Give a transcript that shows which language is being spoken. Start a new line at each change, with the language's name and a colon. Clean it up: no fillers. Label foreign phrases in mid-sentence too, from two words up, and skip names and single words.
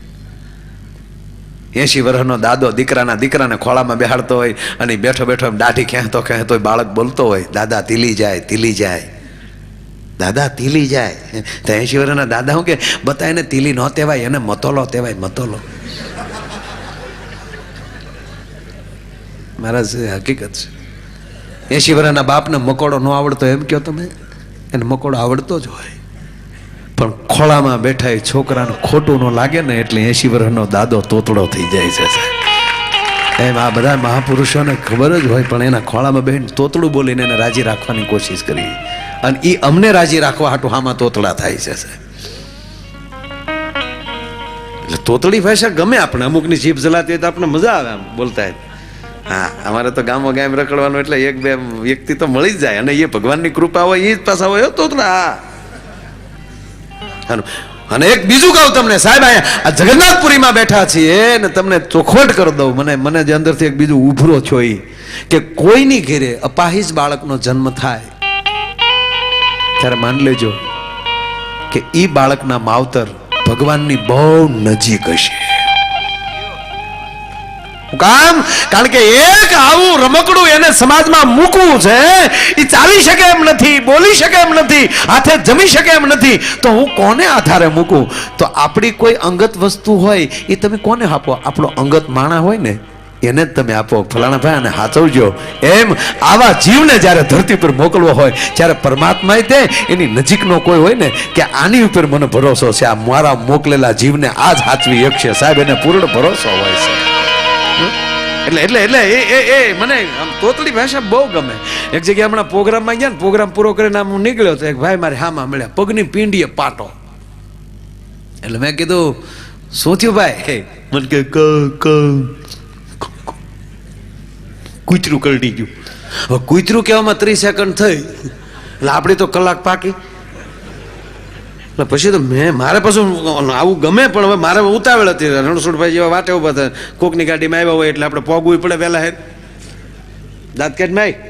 Gujarati: 80 વર્ષનો દાદો દીકરાના દીકરાને ખોળામાં બેહાડતો હોય અને બેઠો બેઠો દાઢી ખેંચતો બાળક બોલતો હોય દાદા તીલી જાએ દાદા તીલી જાએ તો 80 વર્ષના દાદા હું કે બતાએ ને તીલી ન તેવાય એને મતોલો તેવાય મતોલો મહારાજ હકીકત હૈ 80 વર્ષના બાપ ને મકોડો ન આવડતો એમ ક્યોં તમે એને મકોડો આવડતો જ હોય પણ ખોળામાં બેઠા છોકરા ને ખોટું ન લાગે ને એટલે 80 વર્ષનો દાદો તોતડો થઈ જાય છે એમ આ બધા મહાપુરુષો ને ખબર જ હોય પણ એના ખોળામાં બેન તોતડું બોલીને એને રાજી રાખવાની કોશિશ કરી અને ઈ અમને રાજી રાખવા હાટુ હામા તોતડા થાય છે એટલે તોતડી ભાષા ગમે આપણે અમુકની જીભ જલાતી તો આપણે મજા આવે આમ બોલતા હા અમારે તો ગામો ગામ રખડવાનો એટલે એક બે વ્યક્તિ તો મળી જ જાય અને યે ભગવાનની કૃપા હોય ઈ જ પાસા હોય તોતડા અને એક બીજું કહું તમને સાહેબ આ જગન્નાથપુરી માં બેઠા છીએ ને તમને ચોખવટ કરી દઉં મને જે અંદરથી એક બીજું ઉભરો છો ઈ કે કોઈની ઘરે અપાહિજ બાળકનો જન્મ થાય ત્યારે માન લેજો કે ઈ બાળકના માવતર ભગવાનની બહુ નજીક હશે કામ કારણ કે એક આવું રમકડું એને સમાજમાં મૂકવું છે ઈ ચાલી શકે એમ નથી બોલી શકે એમ નથી હાથે જમી શકે એમ નથી તો હું કોને આધારે મૂકું તો આપણી કોઈ અંગત વસ્તુ હોય ઈ તમે કોને આપો આપણો અંગત માણા હોય ને એને તમે આપો ફલાણા ભાઈ અને હાચવજો એમ આવા જીવને જ્યારે ધરતી પર મોકલવો હોય ત્યારે પરમાત્માએ તે એની નજીકનો કોઈ હોય ને કે આની ઉપર મને ભરોસો છે આ મારા મોકલેલા જીવને આજ હાચવી શકશે સાહેબ એને પૂર્ણ ભરોસો હોય છે એટલે એટલે એટલે એ મને આમ તોતડી ભાષા બહુ ગમે એક જગ્યાએ હમણાં પ્રોગ્રામમાં ગયા ને પ્રોગ્રામ પૂરો કરીને આમ હું નીકળ્યો તો એક ભાઈ મારે હામાં મળ્યા પગની પીંડીએ પાટો એટલે મેં કીધું શું થયું ભાઈ મને કે કૂતરું કરડી ગયું હવે કૂતરું કહેવામાં 30 સેકન્ડ થઈ એટલે આપણી તો કલાક પાકી પછી તો મેં મારે પાછું આવું ગમે પણ હવે મારે ઉતાવળ હતી રણછોડભાઈ જેવા વાટે ઉભા થાય કોકની ગાડીમાં આવ્યા હોય એટલે આપણે પોગવું પડે વહેલા હે દાંત કાઢમાં